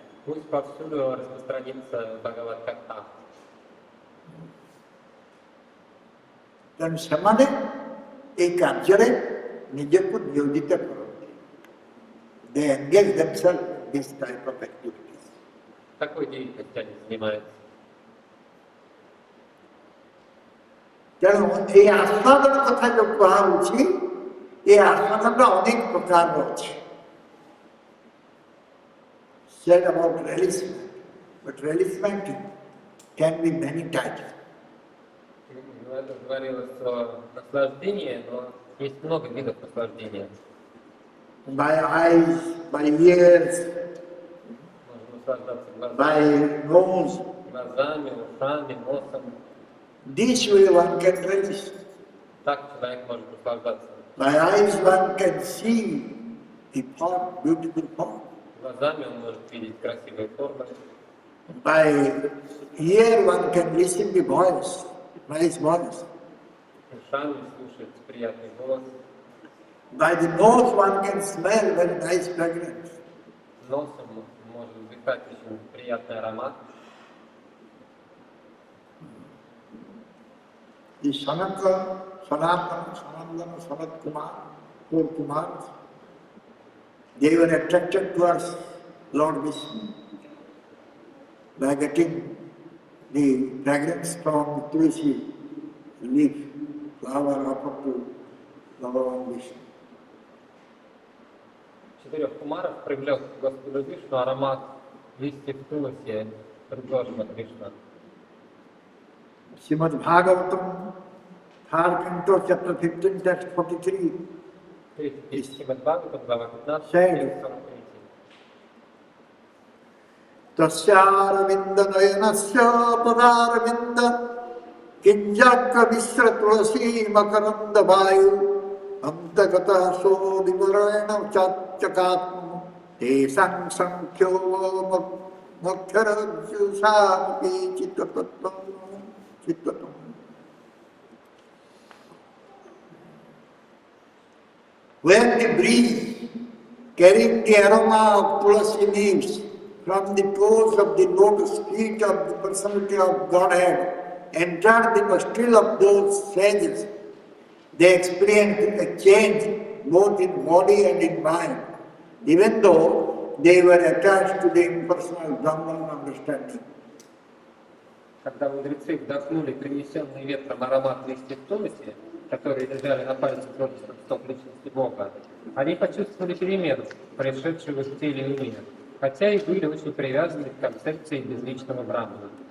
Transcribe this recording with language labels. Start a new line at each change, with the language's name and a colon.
Russian: Пусть повсюду распространится Бхагават Катха.
Odia: ତେଣୁ ସେମାନେ ଏହି କାର୍ଯ୍ୟରେ ନିଜକୁ ନିୟୋଜିତ କରନ୍ତି।
English: They engage themselves in this type of activities.
Russian: Такой деятельностью они занимаются.
Odia: ତେଣୁ ଏହି ଆସ୍ୱାଦନ କଥା ଯୋଉ କୁହାହଉଛି, ଏ ଆସ୍ୱାଦନ ଅନେକ ପ୍ରକାରର ଅଛି।
English: Said about relishment, but relishment can be many types.
Russian: Говорилось о наслаждении, но есть много видов наслаждения.
English: By eyes, by ears,
Russian: Можно наслаждаться
English: by nose,
Russian: глазами, ушами, носом.
English: this way one can relish.
Russian: Так человек может наслаждаться.
English: By eyes one can see the form, beautiful form.
Russian: Глазами он может видеть красивые формы.
English: By ear one can listen the voice, nice voice.
Russian: Ушами слушать приятный голос.
English: By the nose one can smell very nice fragrance.
Russian: Носом может вдыхать очень приятный аромат.
English: The Sanatana, Sanandana, Sanat Kumar, four Kumars, they were attracted towards Lord Vishnu by getting the fragrance from Tulsi leaf, flower offered to Bhagavan Vishnu.
Russian: Четырех кумаров привлек к Господу Вишну аромат листьев туласи, предложен от Вишну.
English: Srimad Bhagavatam, third canto, chapter 15, text 43,
Russian: Сримад Бхагаватам, глава 15,
English: Said,
Russian: текст 43.
Sanskrit: Tasyaravindra nayanasya padaravinda kinjaka visra tulasi makaranda vayu antagata sodivarena chakatmu te sankhyo mokhyarajyu samapi chittatam.
English: When we breathe, carrying the aroma of tulasi leaves from the toes of the lotus feet of the personality of Godhead, entered the nostril of those sages, they experienced a change both in body and in mind, even though they were attached to the impersonal Brahman understanding.
Russian: Когда мудрецы вдохнули принесенный ветром аромат листьев туласи, которые лежали на пальцах множества стоп личности Бога, они почувствовали перемену, происшедшую в их теле и уме, хотя и были очень привязаны к концепции безличного Брахмана.